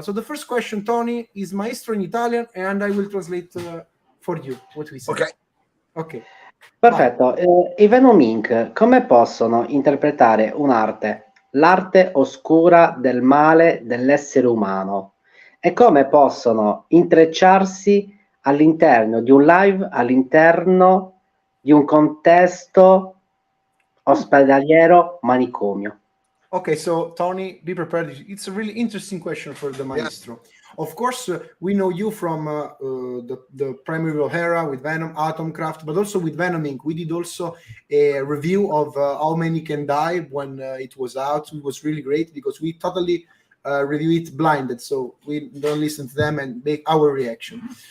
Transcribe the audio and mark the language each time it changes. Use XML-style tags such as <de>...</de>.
<en>So the first question, Tony, is maestro in Italian, and I will translate for you what we say. Ok.</en> <it>Perfetto. I Venom Inc. come possono interpretare un'arte, l'arte oscura del male dell'essere umano, e come possono intrecciarsi all'interno di un live, all'interno di un contesto ospedaliero manicomio?</it> <en>Okay, so Tony, be prepared. It's a really interesting question for the maestro. Yeah. Of course, we know you from the Primeval era with Venom, Atomcraft, but also with Venom Inc. We did also a review of How Many Can Die when it was out. It was really great because we totally review it blinded, so we don't listen to them and make our reaction.</en>